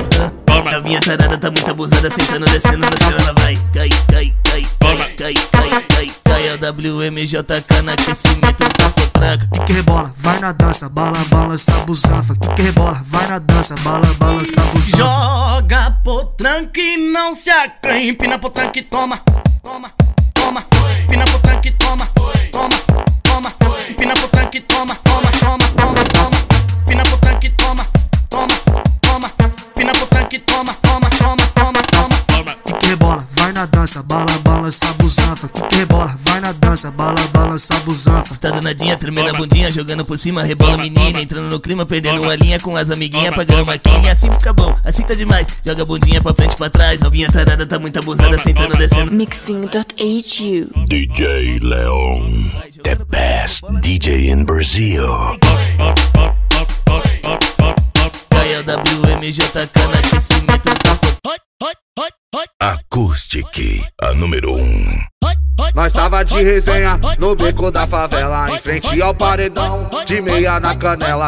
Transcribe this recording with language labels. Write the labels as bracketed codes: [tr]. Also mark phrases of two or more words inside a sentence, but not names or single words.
[pt] Novinha tarada tá muito abusada, sentando, descendo no chão, ela vai. Cai, cai, cai, cai, cai, cai, cai, cai, WMJ no aquecimento da potranca. Que rebola, vai na dança, bala, balança, busanfa. Que rebola, vai na dança, bala, balança, busanfa. Joga potranca e não se acanhe. Empina potranca e toma, toma, toma. Empina potranca e toma, toma, toma. Empina potranca e toma, toma, toma, toma, toma. Empina potranca e toma, toma, toma. Empina potranca e toma, toma, toma, toma, toma. Que rebola, vai na dança, bala, balança, busanfa. Que rebola, vai na dança, bala, balança, busanfa. Tá danadinha, tremendo a bundinha, jogando por cima, rebola menina. Entrando no clima, perdendo uma linha com as amiguinhas, pagando marquinha. Assim fica bom, assim tá demais. Joga a bundinha pra frente, pra trás. Novinha tarada, tá muito abusada, sentando, descendo. Mixing.hu [en] DJ Leon, the best DJ in Brazil. [pt] Gaia WMJ no aquecimento da potranca. Acoustic, a número 1. Nós tava de resenha no beco da favela, em frente ao paredão, de meia na canela.